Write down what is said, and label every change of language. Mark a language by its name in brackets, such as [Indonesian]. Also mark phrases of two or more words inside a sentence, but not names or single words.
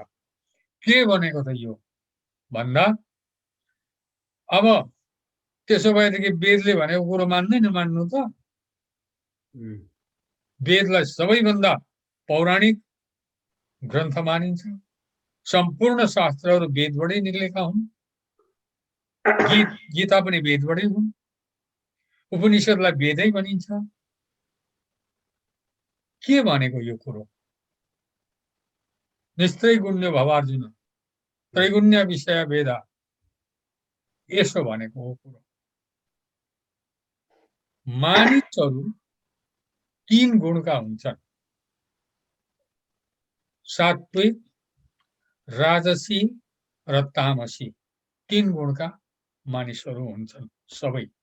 [Nepali] के भनेको त यो भन्दा अब त्यसो भएदेखि वेदले भनेको कुरो मान्दैन, मान्नु त वेदलाई सबैभन्दा पौराणिक ग्रन्थ मानिन्छ। सम्पूर्ण शास्त्रहरू वेदबाटै निक्लेका हुन्। गीता पनि वेदबाटै हुन्। उपनिषदलाई वेदै भनिन्छ। के भनेको यो कुरो? [Sanskrit] निस्त्रैगुण्य भवार्जुन त्रैगुण्य विषय वेदा, [Nepali] यसो भनेको हो कुरो। मानिसहरू 3 गुणका हुन्छन्, सात्विक, राजसी र तामसी। 3 गुणका मानिसहरू हुन्छन् सबै।